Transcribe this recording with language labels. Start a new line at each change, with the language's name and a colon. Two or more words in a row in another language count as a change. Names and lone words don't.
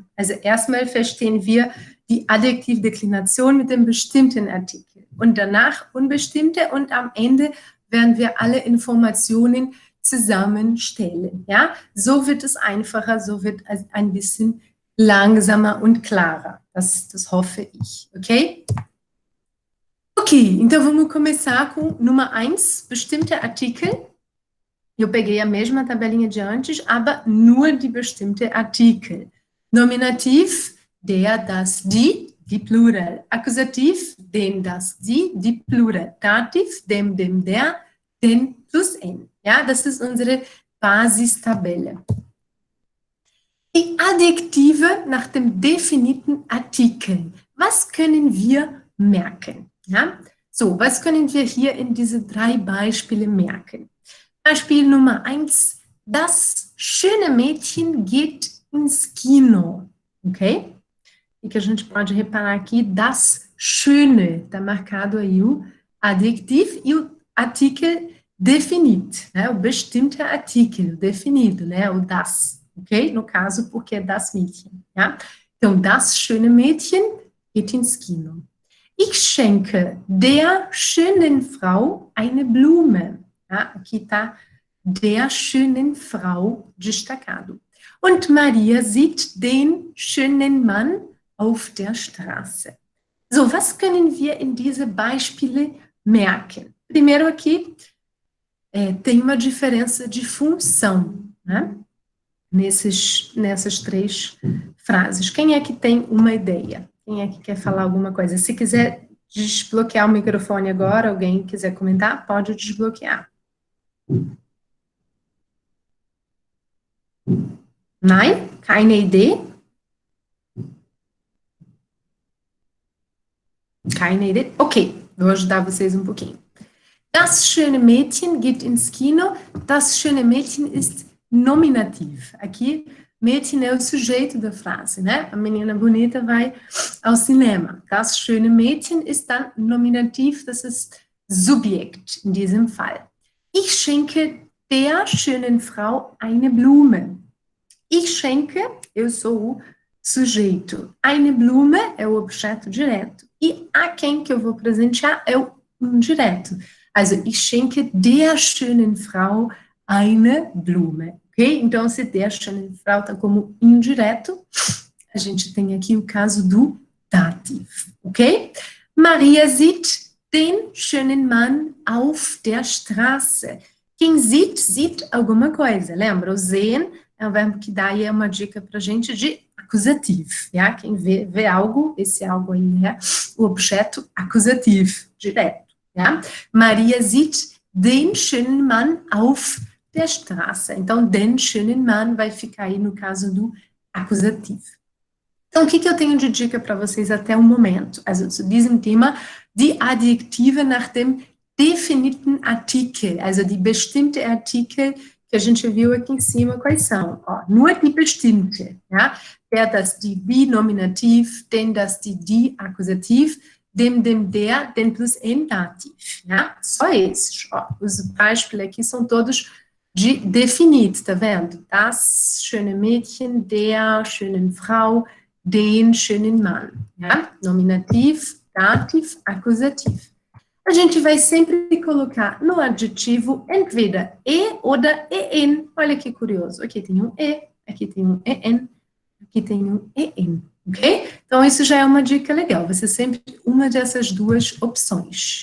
German: Also erstmal verstehen wir die Adjektivdeklination mit dem bestimmten Artikel. und danach unbestimmte und am Ende werden wir alle Informationen zusammenstellen. Ja? So wird es einfacher, so wird es ein bisschen langsamer und klarer. Das hoffe ich,
Portuguese: ok? Ok, então vamos começar com número 1,
German: bestimmte Artikel.
Portuguese: Eu peguei a mesma tabelinha de antes,
German: aber nur die bestimmte Artikel. Nominativ, der, das, die Plural. Akkusativ, den, das, die Plural. Dativ, dem, der, den plus n. Ja, das ist unsere Basistabelle. Die Adjektive nach dem definiten Artikel. Was können wir merken? Ja? So, was können wir hier in diese 3 Beispiele merken? Beispiel Nummer 1, das schöne Mädchen geht ins Kino, ok?
Portuguese: E que a gente pode reparar aqui,
German: das schöne,
Portuguese: está marcado aí o adjetivo e o artikel definido, né? O
German: bestimmte Artikel,
Portuguese: o definido, né? O das, ok? No caso, porque é
German: das Mädchen,
Portuguese: ja? Então,
German: das schöne Mädchen geht ins Kino. Ich schenke der schönen Frau eine Blume. Ja,
Portuguese: aqui está
German: der schönen Frau
Portuguese: destacado.
German: Und Maria sieht den schönen Mann auf der Straße. So, was können wir in diese Beispiele merken?
Portuguese: Primeiro aqui, tem uma diferença de função, né? Nessas 3 frases. Quem é que tem uma ideia? Quem é que quer falar alguma coisa? Se quiser desbloquear o microfone agora, alguém quiser comentar, pode desbloquear.
German: Nein? Keine Idee? Keine Idee?
Portuguese: Ok, vou ajudar vocês um pouquinho.
German: Das schöne Mädchen geht ins Kino. Das schöne Mädchen ist nominativ.
Portuguese: Aqui, Mädchen é o sujeito da frase, né? A menina bonita vai ao cinema.
German: Das schöne Mädchen ist dann nominativ, das ist Subjekt in diesem Fall. Ich schenke der schönen Frau eine Blume. Ich schenke,
Portuguese: eu sou o sujeito. Eine Blume é o objeto direto. E a quem que eu vou presentear é o indireto.
German: Also, ich schenke der schönen Frau eine Blume. Ok?
Portuguese: Então, se
German: der schönen Frau
Portuguese: está como indireto, a gente tem aqui o caso do dativo. Ok?
German: Maria sieht den schönen Mann auf der Straße.
Portuguese: Quem sieht, sieht alguma coisa. Lembra? O sehen é um verbo que dá aí uma dica para a gente de acusativo. Ja? Quem vê algo, esse algo aí é o objeto acusativo, direto. Ja?
German: Maria sieht den schönen Mann auf der Straße.
Portuguese: Então,
German: den schönen Mann
Portuguese: vai ficar aí no caso do acusativo. Então, o que eu tenho de dica para vocês até o momento?
German: Also, zu diesem Thema, die Adjektive nach dem definiten Artikel, also die bestimmte Artikel
Portuguese: que a gente viu aqui em cima, quais são? Ó,
German: nur die bestimmte, ja? Der, das, die nominativ, den, das, die akkusativ, dem, der, den plus n dativ, ja?
Portuguese: Só esses, ó. Os beispiele aqui são todos de definido, tá vendo?
German: Das schöne Mädchen, der schönen Frau, den schönen Mann, ja? Nominativ, dativ, akkusativ.
Portuguese: A gente vai sempre colocar no adjetivo entweder e ou en. Olha que curioso. Aqui tem um e, aqui tem um en, aqui tem um en, ok? Então, isso já é uma dica legal. Vai ser sempre uma dessas 2 opções.